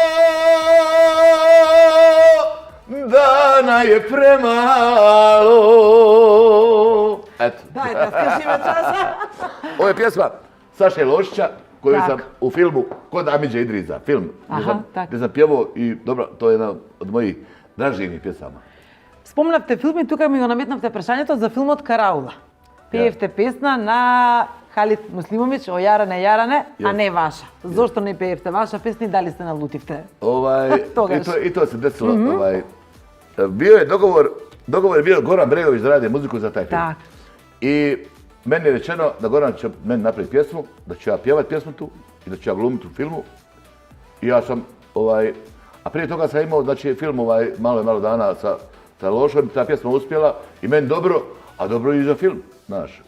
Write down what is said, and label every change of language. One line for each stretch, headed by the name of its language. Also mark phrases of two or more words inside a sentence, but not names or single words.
Bosnian: Dana je premalo. Eto. Dajte, skrši me časa. Ovo je pjesma Saše Lošića koju sam u filmu Kod Amidže Idriza, film gdje sam pjevao i dobro, to je jedna od mojih draživnih pjesama.
Macedonian: Спомнавте филм и тука ми го наметнавте прашањето за филмот Караула. Пеевте песна на Халид Муслимович, о Јаране, Јаране, а не ваша. Зошто не пеевте ваша песна и дали се налутивте?
Bosnian: I to se desilo. Bio je dogovor je bio Goran Bregović da radi muziku za taj film. I meni je rečeno da Goran će meni napraviti pjesmu, da ću ja pjevat pjesmu tu i da ću ja glumiti u filmu. I ja sam, a prije toga sam imao, znači, film malo dana sa Lošom, ta pjesma uspjela i meni dobro, a dobro i za film, znaš.